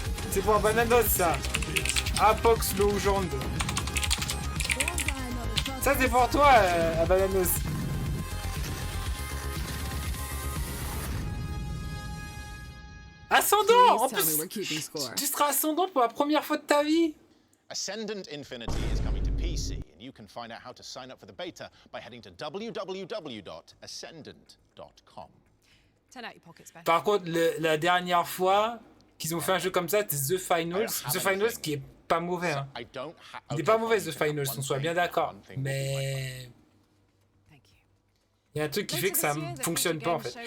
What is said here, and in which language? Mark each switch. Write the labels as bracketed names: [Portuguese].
[French] C'est pour un bananos ça. Apox Legend. Ça c'est pour toi, Bananos. Ascendant. En plus, tu seras ascendant pour la première fois de ta vie. [English] Ascendant Infinity is coming to PC, and you can find out how to sign up for the beta by heading to www.ascendant.com. [French] Par contre, la dernière fois qu'ils ont fait un jeu comme ça, c'était The Finals. The Finals qui est pas mauvais. Hein. Il est pas mauvais The Finals, on soit bien d'accord. Mais il y a un truc qui fait que ça ne fonctionne pas en fait.